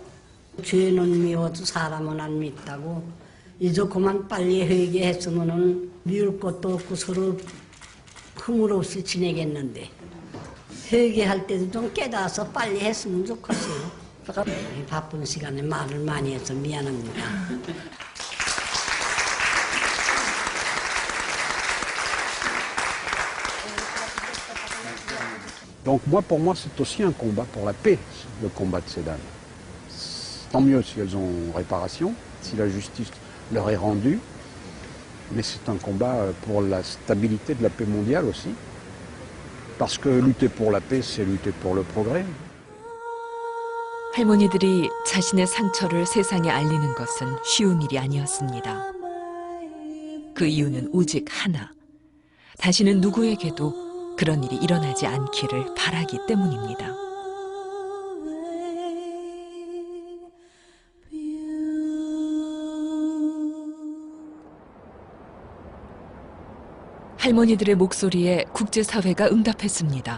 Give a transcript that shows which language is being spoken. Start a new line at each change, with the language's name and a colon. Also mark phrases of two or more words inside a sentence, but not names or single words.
Korean: 죄는 미워도 사람은 안 믿다고 이제 그만 빨리 회개했으면은 미울 것도 없고 서로 흠을 없이 지내겠는데 회개할 때도 좀 깨달아서 빨리 했으면 좋겠어요. 바쁜 시간에 말을 많이 해서 미안합니다.
French: Donc moi, pour moi, c'est aussi un combat pour la paix, le combat de ces dames. Tant mieux si elles ont réparation, si la justice leur est rendue, mais c'est un combat pour la stabilité de la paix mondiale aussi, parce que lutter pour la paix, c'est lutter pour le progrès.
Korean: 할머니들이 자신의 상처를 세상에 알리는 것은 쉬운 일이 아니었습니다. 그 이유는 오직 하나. 다시는 누구에게도 그런 일이 일어나지 않기를 바라기 때문입니다. 할머니들의 목소리에 국제사회가 응답했습니다.